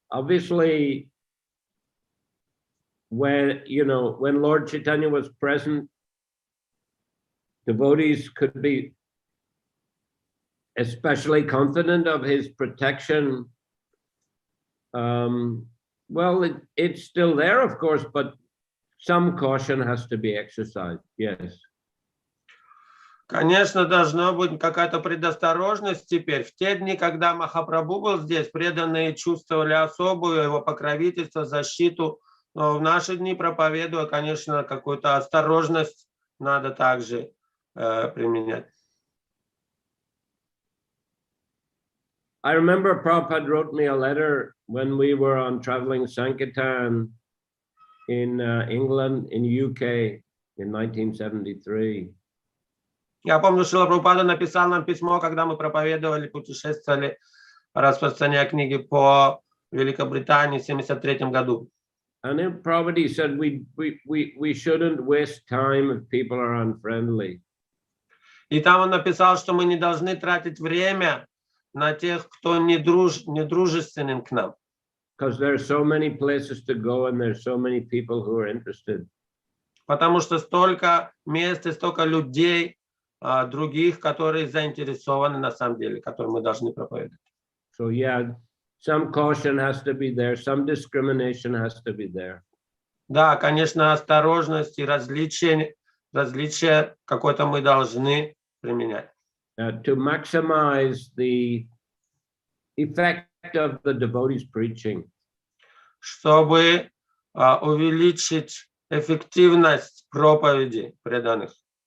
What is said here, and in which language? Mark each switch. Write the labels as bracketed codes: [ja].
[en] Obviously, when Lord Chaitanya was present, devotees could be especially confident of his protection. Well, it's still there, of course, but some caution has to be exercised, yes. [ru] Конечно, должна быть какая-то предосторожность теперь. В те дни, когда Махапрабху был здесь, преданные чувствовали особую его покровительство, защиту. Но в наши дни, проповедуя, конечно, какую-то осторожность надо также применять. [en] I remember Prabhupada wrote me a letter when we were on traveling Sankirtan in England, in UK, in 1973. [ru] Я помню, Шрила Прабхупада написал нам письмо, когда мы проповедовали, путешествовали, распространяя книги по Великобритании в 1973 году. [en] And then Prabhupada said we shouldn't waste time if people are unfriendly. [ru] И там он написал, что мы не должны тратить время на тех, кто не дружественен к нам. [en] Because there are so many places to go and there's so many people who are interested. [ru] Потому что столько мест и столько людей других, которые заинтересованы на самом деле, которым мы должны проповедовать. [en] So yeah, some caution has to be there, some discrimination has to be there. [ru] Да, конечно, осторожность и различия какое-то мы должны применять. [en] To maximize the effect of the devotees preaching. [ru] Чтобы увеличить эффективность проповеди преданных.